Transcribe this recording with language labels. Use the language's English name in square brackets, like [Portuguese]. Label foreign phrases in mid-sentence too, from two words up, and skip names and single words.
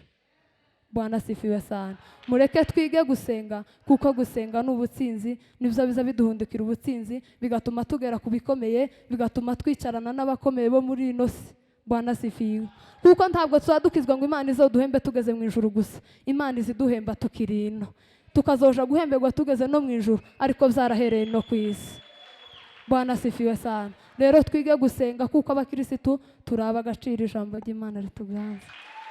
[Swahili] Bwana asifiwe sana. [Rundi] Mureke twige gusenga, kuko gusenga n'ubutsinzi nibyo biza biduhundukira ubutsinzi, bigatuma tugera ku bikomeye, bigatuma twicarana n'abakomeye bo muri ino si. [Swahili] Bwana asifiwe. [Rundi] Kuko ntabwo tuzadukizwa ngo Imana izoduhembe tugeze mu ijuru gusa. Imana iziduhemba tukiri ino, tukazoja guhemberwa tugeze no mu ijuru, ariko byarahereye no ku isi. [Swahili] Bwana asifiwe sana. [Rundi] Rero twige gusenga, kuko abakirisitu turaba agaciro ijambo ry'Imana rituganza.